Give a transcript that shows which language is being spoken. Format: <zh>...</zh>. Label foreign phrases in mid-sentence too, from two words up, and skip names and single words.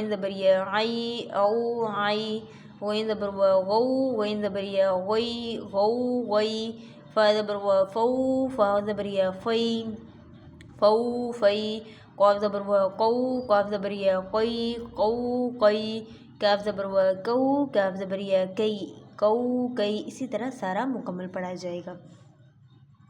<ur>زبر یا عی او عی، غین زبر وا غو، غین زبر یا غی غو غی، فا زبر وا فو، فا زبر یا فی فو فی، قاف زبر وا قو، قاف زبر یا قی قو قی، کاف زبر وا کو، کاف زبر یا کئی کو کئی. اسی طرح سارا مکمل پڑھا جائے گا.</ur>